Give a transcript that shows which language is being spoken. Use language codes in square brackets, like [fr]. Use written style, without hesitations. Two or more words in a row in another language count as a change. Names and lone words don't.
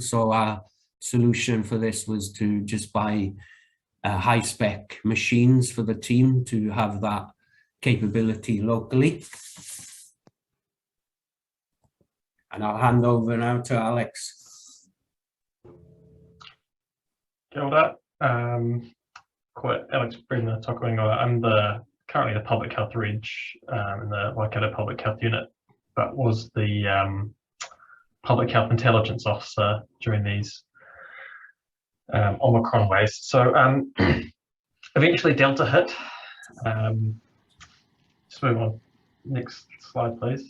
[en] So our solution for this was to just buy high spec machines for the team to have that capability locally. And I'll hand over now to Alex. [mi] Kia ora. Ko Alex Brebner tōku ingoa. [en] I'm currently the public health reg in the Waikato Public Health Unit, but was the public health intelligence officer during these Omicron waves. So eventually Delta hit. Just move on. Next slide, please.